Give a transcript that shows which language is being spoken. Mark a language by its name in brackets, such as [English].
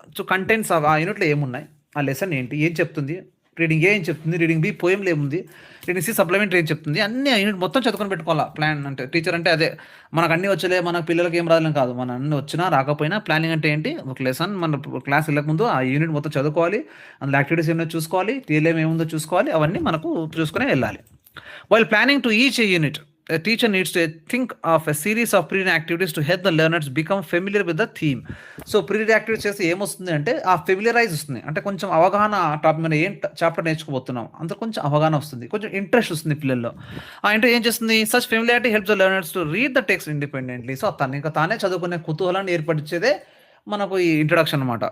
[Telugu] So contents ఆ యూనిట్లో ఏమున్నాయి, ఆ లెసన్ ఏంటి, ఏం చెప్తుంది, రీడింగ్ ఏ ఏం చెప్తుంది, రీడింగ్ బి పోయంలో ఏముంది, రీడింగ్ సి సప్లిమెంటరీ ఏం చెప్తుంది, అన్ని యూనిట్ మొత్తం చదువుకొని పెట్టుకోవాలా. ప్లాన్ అంటే టీచర్ అంటే అదే, మనకు అన్నీ వచ్చలే, మన పిల్లలకి ఏం రాదని కాదు, మన అన్ని వచ్చినా రాకపోయినా ప్లానింగ్ అంటే ఏంటి? ఒక లెసన్ మన క్లాస్ వెళ్ళకముందు ఆ యూనిట్ మొత్తం చదువుకోవాలి, అందులో యాక్టివిటీస్ ఏమైనా చూసుకోవాలి, టీఎల్ఏం ఏముందో చూసుకోవాలి, అవన్నీ మనకు చూసుకునే వెళ్ళాలి. [English] While planning to each unit a teacher needs to think of a series of pre-reading activities to help the learners become familiar with the theme. [Telugu] So pre-read activities చేస్తే ఏమొస్తుంది అంటే ఆ ఫెమిలియరైజ్ వస్తుంది, అంటే కొంచెం అవగాహన టాపిక్ మీద ఏం చాప్టర్ నేర్చుకోబోతున్నాం అంత కొంచెం అవగాహన వస్తుంది, కొంచెం ఇంట్రెస్ట్ వస్తుంది పిల్లల్లో. ఆ ఇంట్రెస్ట్ ఏం చేస్తుంది, [English] Such familiarity helps the learners to read the text independently. [Telugu] So తను ఇంకా తానే చదువుకునే కుతూహలాన్ని ఏర్పరిచేదే మనకు ఈ ఇంట్రడక్షన్ అనమాట.